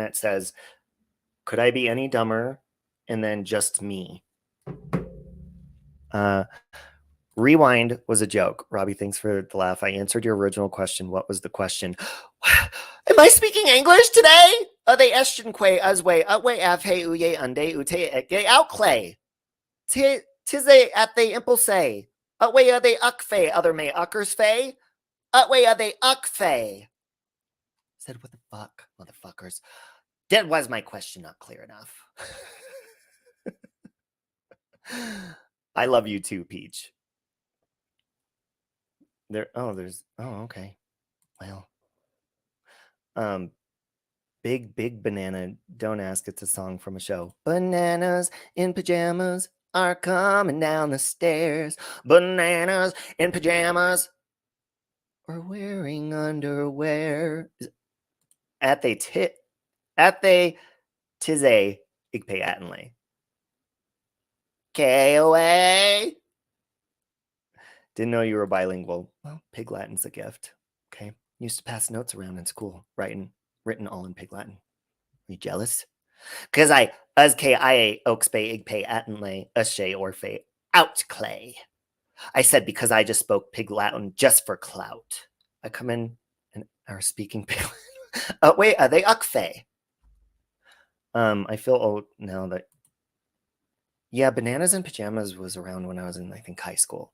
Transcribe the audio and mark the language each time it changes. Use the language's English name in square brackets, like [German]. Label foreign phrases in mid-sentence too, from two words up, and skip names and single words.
[English] It says, could I be any dumber? And then just me. Rewind was a joke. Robbie, thanks for the laugh. I answered your original question. What was the question? Am I speaking English today? They estion que aswe utwe avhe uye unde ute eke outclay. Tize at the impulse. Utwe are they ukfe, other may uckers fe. Utwe are they ukfe. Said, what the fuck, motherfuckers? That was my question not clear enough. I love you too, Peach. Okay. Well. Big banana, don't ask, it's a song from a show. Bananas in pajamas are coming down the stairs. Bananas in pajamas are wearing underwear. At they tize igpe atenley. KOA. Didn't know you were bilingual. Well, Pig Latin's a gift. Okay. Used to pass notes around in school, written all in Pig Latin. Are you jealous? Because I I oxpe igpe atenley ashe orfe out clay. I said because I just spoke Pig Latin just for clout. I come in and are speaking Pig Latin. Wait, are they ukfe? I feel old now that... Yeah, Bananas in Pajamas was around when I was in, I think, high school.